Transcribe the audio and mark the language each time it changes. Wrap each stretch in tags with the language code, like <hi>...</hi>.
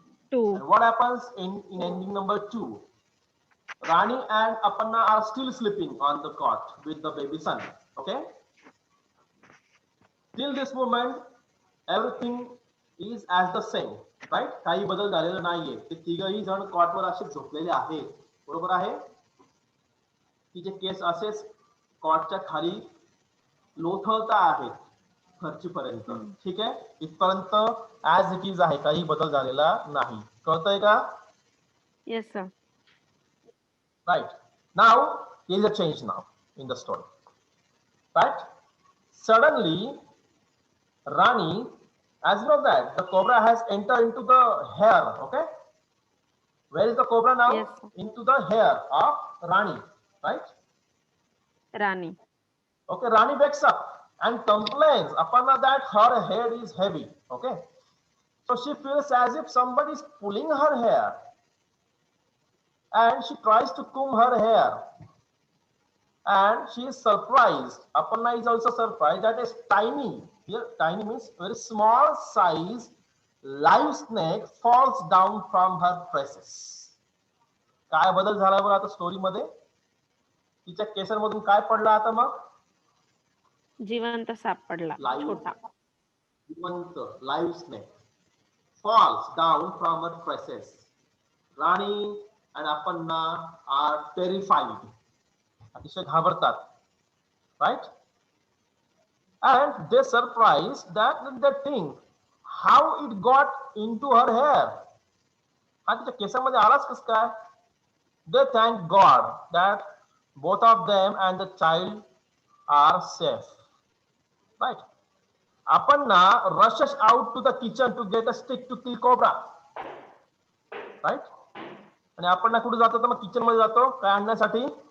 <en>And what happens in ending number 2? Rani and Aparna are still sleeping on the cot with the baby son. Okay? Till this moment, everything is as the same, right?</en> <mr>काही बदल झालेला नाहीये. ते तिघही जण कॉटवर असे झोपलेले आहेत. बरोबर आहे? तिचे केस असेच कॉटच्या खाली लोथळता आहेत. फरचीपर्यंत. ठीक आहे, इथपर्यंत</mr> <en>as it is</en> <mr>आहे, काही बदल झालेला नाही. कळतंय का?</mr> <en>Yes sir. Right. Now there is a change now in the story. Right? Suddenly, Rani, as you know that the cobra has entered into the hair. Okay. Where is the cobra now? Yes, sir. Into the hair of Rani. Right? Rani. Okay. Rani wakes up and complains upon her that her head is heavy. Okay. So she feels as if somebody is pulling her hair, and she tries to comb her hair. And she is surprised. Aparna is also surprised that a tiny, here tiny means very small size, live snake falls down from her tresses.</en> <mr>काय बदल झाला बरं आता story मध्ये? तिच्या केसांमधून काय पडला आता मग? जिवंत साप पडला, छोटा.</mr> <en>जिवंत live snake falls down from her tresses. Rani and Aparna are terrified.</en> <mr>अतिशय घाबरतात. Right?</mr> <en>And they surprised that they think how it got into her hair.</en> <mr>हा तिच्या केसामध्ये आलाच कसं काय?</mr> <en>They thank God that both of them and the child are safe. Right? Aparna rushes out to the kitchen to get a stick to kill cobra. Right?</en> <mr>आणि Aparna कुठे जातो? तर मग किचन मध्ये जातो काय आणण्यासाठी?</mr>